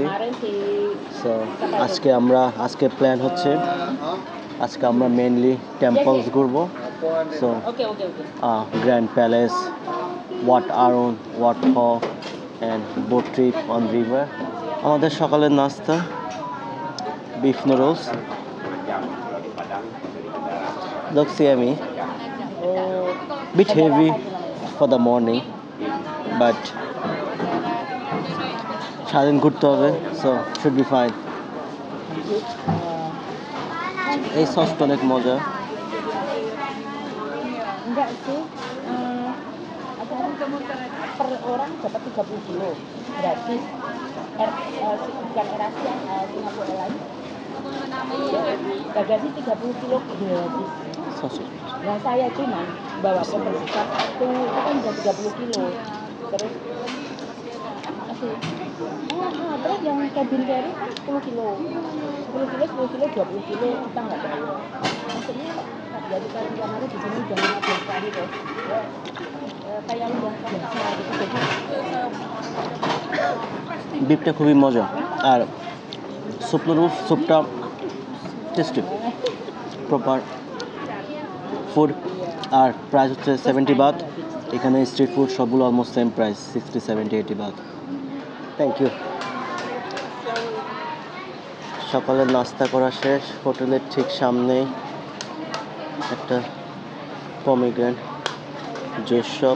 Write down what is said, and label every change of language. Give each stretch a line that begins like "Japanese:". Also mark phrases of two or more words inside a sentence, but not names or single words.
Bangla: সো আজকে প্ল্যান হচ্ছে আজকে আমরা মেনলি টেম্পলস ঘুরবো।
English: So Grand Palace, Wat Aron, Wat Ho and boat trip on river.
Bangla: আমাদের সকালের নাস্তা
English: beef noodles. Looks yummy, bit heavy for the morning, but
Bangla: সারাদিন ঘুরতে হবে,
English: so should be fine.
Bangla: এই সসটা অনেক মজা।
Indonesian: Enggak sih, per orang dapat 30 kilo gratis. Bukan Erasia, Singapore Airlines. Bagasi 30 kilo gratis. Sausage. Nah saya cuma bawa pembersih itu kan udah 30 kilo. Terus terus yang cabin carry kan 10 kilo 20 kilo kita nggak bayar. Maksudnya jadi kalian yang ada di sini jangan ada kali deh. Kayak udah biasa gitu.
Bangla: বিফটা খুবই মজা আর স্যুপটা টেস্টি,
English: proper food.
Bangla: আর প্রাইস হচ্ছে 70 বাত। এখানে
English: street food
Bangla: সবগুলো
English: almost same price,
Bangla: 60, 70, 80 বাত।
English: thank you.
Bangla: সকালের নাস্তা করা শেষ। হোটেলের ঠিক সামনেই একটা
English: pomegranate juice shop.